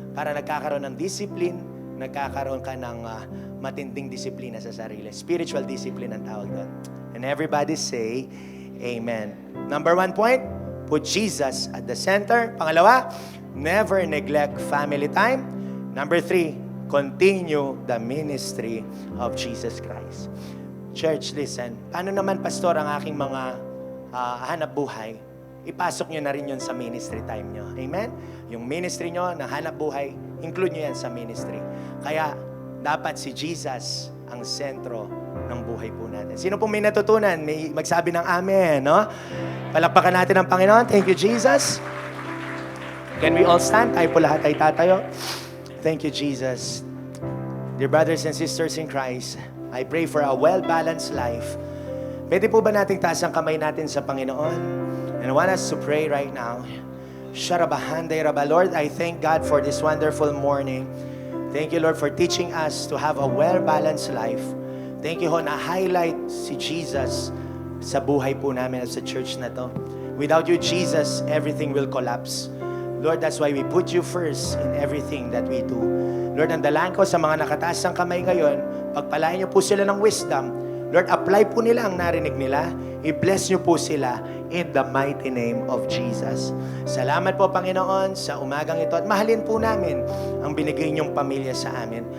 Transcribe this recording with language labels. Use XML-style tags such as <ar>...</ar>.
<tl>Para nagkakaroon ng discipline, nagkakaroon ka ng matinding disiplina sa sarili. Spiritual discipline ang tawag doon.</tl> <en>And everybody say, Amen. Number 1 point, put Jesus at the center. Pangalawa, never neglect family time. Number 3, continue the ministry of Jesus Christ. Church, listen.</en> <tl>Paano naman, pastor, ang aking mga hanap buhay? Ipasok nyo na rin yun sa ministry time nyo. Amen? Yung ministry nyo na hanap buhay, include nyo yan sa ministry. Kaya, dapat si Jesus ang sentro ng buhay po natin. Sino pong may natutunan? May magsabi ng amen, no? Palakpakan natin ang Panginoon.</tl> <en>Thank you, Jesus. Can we all stand?</en> <tl>Tayo po lahat ay tatayo.</tl> <en>Thank you, Jesus. Dear brothers and sisters in Christ, I pray for a well-balanced life.</en> <tl>Pwede po ba nating taas ang kamay natin sa Panginoon?</tl> <en>And I want us to pray right now. Sharabahanday Rabba. Lord, I thank God for this wonderful morning. Thank you, Lord, for teaching us to have a well-balanced life.</en> <tl>Thank you, ho, na-highlight si Jesus sa buhay po namin at sa church na to.</tl> <en>Without you, Jesus, everything will collapse. Lord, that's why we put you first in everything that we do.</en> <tl>Lord, ang dalaan ko sa mga nakataas ng kamay ngayon, pagpalain niyo po sila ng wisdom. Lord, apply po nila ang narinig nila. I-bless niyo po sila.</tl> <en>in the mighty name of Jesus.</en> <tl>Salamat po, Panginoon, sa umagang ito at mahalin po namin ang binigay niyong pamilya sa amin.</tl>